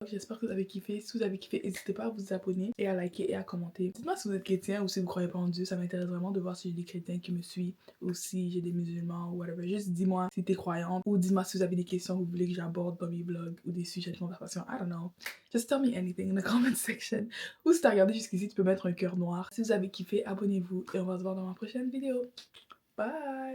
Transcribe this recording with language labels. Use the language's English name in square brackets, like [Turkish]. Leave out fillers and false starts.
[French] J'espère que vous avez kiffé, si vous avez kiffé, n'hésitez pas à vous abonner et à liker et à commenter. Dites-moi si vous êtes chrétien ou si vous croyez pas en Dieu, ça m'intéresse vraiment de voir si j'ai des chrétiens qui me suivent ou si j'ai des musulmans ou whatever. Juste dis-moi si t'es croyante ou dis-moi si vous avez des questions que vous voulez que j'aborde dans mes vlogs ou des sujets de conversation, I don't know. [English] Just tell me anything in the comment section. [French] Ou si t'as regardé jusqu'ici, tu peux mettre un cœur noir. Si vous avez kiffé, abonnez-vous et on va se voir dans ma prochaine vidéo. Bye!